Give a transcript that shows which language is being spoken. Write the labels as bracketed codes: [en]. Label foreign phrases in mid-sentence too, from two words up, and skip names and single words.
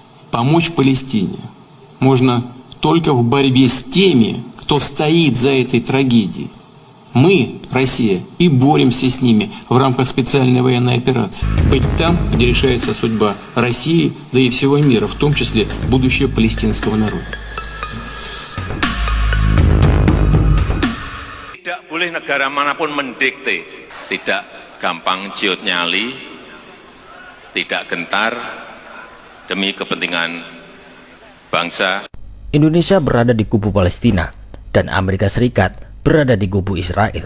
[ru] Помочь Палестине можно только в борьбе с теми, кто стоит за этой трагедией. Мы, Россия, и боремся с ними в рамках специальной военной операции. Быть там, где решается судьба России, да и всего мира, в том числе будущее палестинского народа. [id] Tidak boleh negara manapun mendikte, tidak gampang ciut nyali, tidak gentar demi kepentingan bangsa. Indonesia berada di kubu Palestina dan Amerika Serikat berada di kubu Israel.